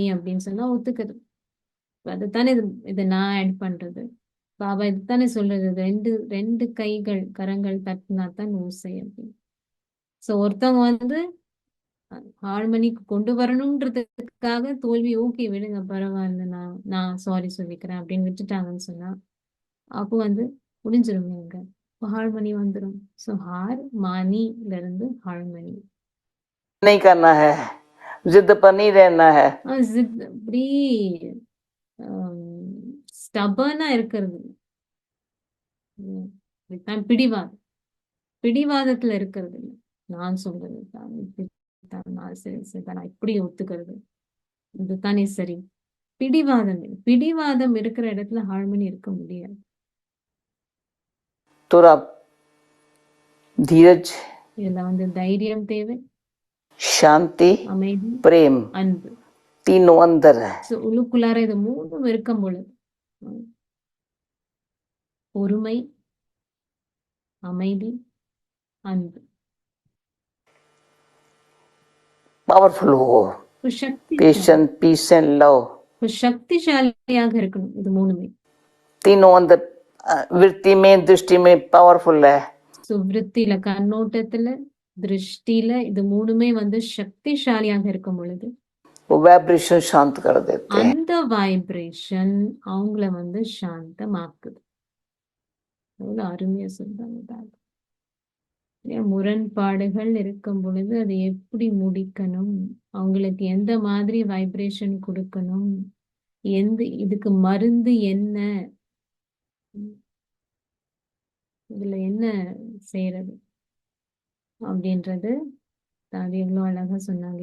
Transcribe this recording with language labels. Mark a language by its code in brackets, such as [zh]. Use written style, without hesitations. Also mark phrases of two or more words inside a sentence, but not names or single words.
[ta] அப்படின்னு சொன்னா ஒத்துக்குது அதுதானே இதை நான் ஆட் பண்றது பாபா இதுதானே சொல்றது ரெண்டு கைகள் கரங்கள் தட்டினா தான் ஓசை அப்படின்னு ஸோ ஒருத்தவங்க வந்து ஹார்மனிக்கு கொண்டு வரணும்ன்றதுக்காக தோல்வி ஓகே விடுங்க பரவாயில்ல நான் சாரி சொல்லிக்கிறேன் அப்படின்னு விட்டுட்டாங்கன்னு சொன்னா அப்போ வந்து முடிஞ்சிருங்க ஹார்மனி வந்துடும் ஸோ ஹார்மானில இருந்து ஹார்மனி [hi] नहीं करना है जिद पर नहीं रहना है [ta] அப்படி ஸ்டபர்னா இருக்கிறது பிடிவாதத்துல இருக்கிறது இல்லை நான் சொல்றது நான் சரி நான் இப்படி ஒத்துக்கிறது இதுதானே சரி பிடிவாதம் இருக்கிற இடத்துல ஹார்மனி இருக்க முடியாது [hi] थोड़ा धीरज, [ta] இதுல வந்து தைரியம் தேவை, [hi] शांति, [ta] அமைதி, [hi] प्रेम, [ta] அன்பு. [hi] तीनों अंदर है. [ta] ஸோ உள்ளுக்குள்ளார இது மூணும் இருக்கும் பொழுது பொறுமை, அமைதி, அன்பு [hi] पावरफुल हो. [ta] ஒரு சக்திசாலி [en] patience, peace and love, [ta] ஒரு சக்திசாலியாக இருக்கணும். இது மூணுமே [hi] तीनों अंदर वृत्ति में, दृष्टि में पावरफुल है. [ta] ஸோ விருத்தியில, கண்ணோட்டத்துல, திருஷ்டியில இது மூணுமே வந்து சக்திசாலியாக இருக்கும் பொழுது [hi] वो वाइब्रेशन शांत कर देते हैं. [ta] அந்த வைப்ரேஷன் அவங்கள வந்து சாந்தமாக்குது. எவ்வளவு அருமையா சொல்றாங்க பாருங்க. ஏன் முரண்பாடுகள் இருக்கும் பொழுது அதை எப்படி முடிக்கணும், அவங்களுக்கு எந்த மாதிரி வைப்ரேஷன் கொடுக்கணும், இதுக்கு மருந்து என்ன, இதுல என்ன செய்யறது அப்படின்றது அது எவ்வளவு அழகா சொன்னாங்க.